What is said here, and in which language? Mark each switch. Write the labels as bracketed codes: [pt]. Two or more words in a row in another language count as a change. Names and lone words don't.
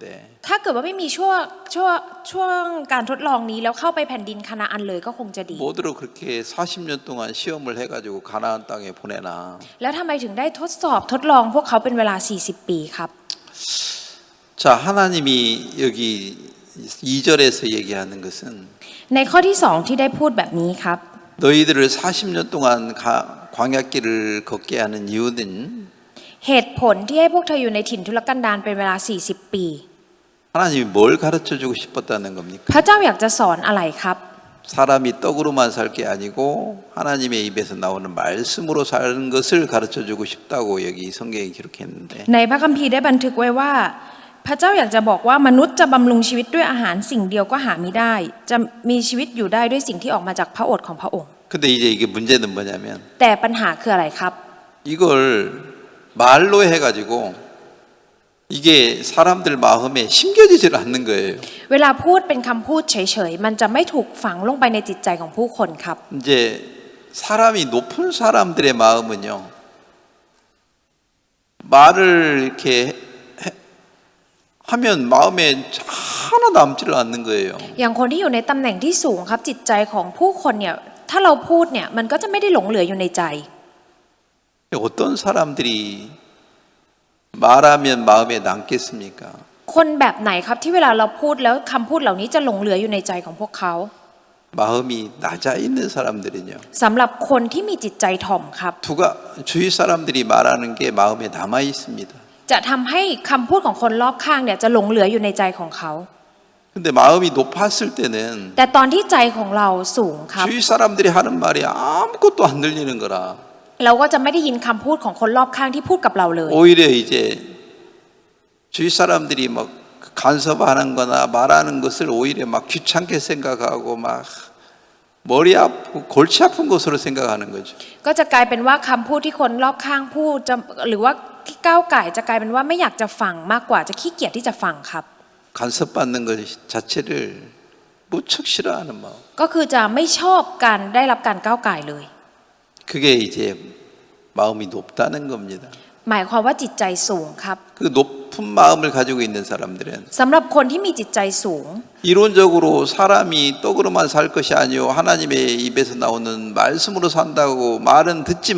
[th] ถ้าเกิดว่าไม่มีช่วงการทดลองนี้แล้วเข้าไปแผ่นดินคานาอันเลยก็คงจะดี [ko] 뭐들어 그렇게 40년 동안 시험을 해가지고 가나안 땅에 보내나? [th] แล้วทำไมถึงได้ทดลองพวกเขาเป็นเวลา40 ปีครับ [ko] 자, 하나님이 여기 2절에서 얘기하는 것은 [th] ในข้อที่2ที่ได้พูดแบบนี้ครับ [ko] 너희들을 40년 동안 광야길을 걷게 하는 이유는 [th] เหตุผลที่ให้พวกเธออยู่ในถิ่นทุรกันดารเป็นเวลา40 ปี [ko] 하나님이 뭘 가르쳐 주고 싶었다는 겁니까? [th] พระเจ้าอยากจะสอนอะไรครับ [ko] 사람이 떡으로만 살 게 아니고 하나님의 입에서 나오는 말씀으로 사는 것을 가르쳐 주고 싶다고 여기 성경에 기록했는데 [th] ในพระคัมภีร์ได้บันทึกไว้ว่า พระเจ้าอยากจะบอกว่ามนุษย์จะบำรุงชีวิตด้วยอาหารสิ่งเดียวก็หาไม่ได้ จะมีชีวิตอยู่ได้ด้วยสิ่งที่ออกมาจากพระโอษฐ์ของพระองค์ [ko] 근데 이제 이게 문제는 뭐냐면 [th] แต่ปัญหาคืออะไรครับ [ko] 이걸 말로 해가지고 이게 사람들 마음에 심겨지질 않는 거예요. [th] เวลาพูดเป็นคำพูดเฉยๆมันจะไม่ถูกฝังลงไปในจิตใจของผู้คนครับ [ko] 이제 사람이 높은 사람들의 마음은요, 말을 이렇게 하면 마음에 하나 남지를 않는 거예요. [th] อย่างคนที่อยู่ในตำแหน่งที่สูงครับจิตใจของผู้คนเนี่ยถ้าเราพูดเนี่ยมันก็จะไม่ได้หลงเหลืออยู่ในใจ [ko] 어떤 사람들이 말하면 마음에 남겠습니까? [th] คนแบบไหนครับที่เวลาเราพูดแล้วคำพูดเหล่านี้จะหลงเหลืออยู่ในใจของพวกเขา [ko] 마음이 낮아 있는 사람들은요. [th] สำหรับคนที่มีจิตใจถ่อมครับ [ko] 주위 사람들이 말하는 게 마음에 남아 있습니다. [th] จะทำให้คำพูดของคนรอบข้างเนี่ยจะหลงเหลืออยู่ในใจของเขา [ko] 근데 마음이 높았을 때는 [th] แต่ตอนที่ใจของเราสูงครับ [ko] 주위 사람들이 하는 말이 아무것도 안 들리는 거라. [th] เราก็จะไม่ได้ยินคำพูดของคนรอบข้างที่พูดกับเราเลย [ko] 오히려 이제 주위 사람들이 막 간섭하는 거나 말하는 것을 오히려 막 귀찮게 생각하고 막 머리 아프고 골치 아픈 것으로 생각하는 거죠. [th] ก็จะกลายเป็นว่าคำพูดที่คนรอบข้างพูดจะหรือว่าที่ก้าวไก่จะกลายเป็นว่าไม่อยากจะฟังมากกว่าจะขี้เกียจที่จะฟังครับ [ko] 간섭받는 것 자체를 무척 싫어하는 마음. [th] ก็คือจะไม่ชอบการได้รับการก้าวไก่เลย [ko] 그게 이제 마음이 높다는 겁니다. [th] หมายความว่าจิตใจสูงครับ [ko] 그 높은 마음을 가지고 있는 사람들은 [th] สำหรับคนที่มีจิตใจสูง [ko] 이론적으로 사람이 떡으로만 살 것이 아니요 하나님의 입에서 나오는 말씀으로 산다고 말은 듣지만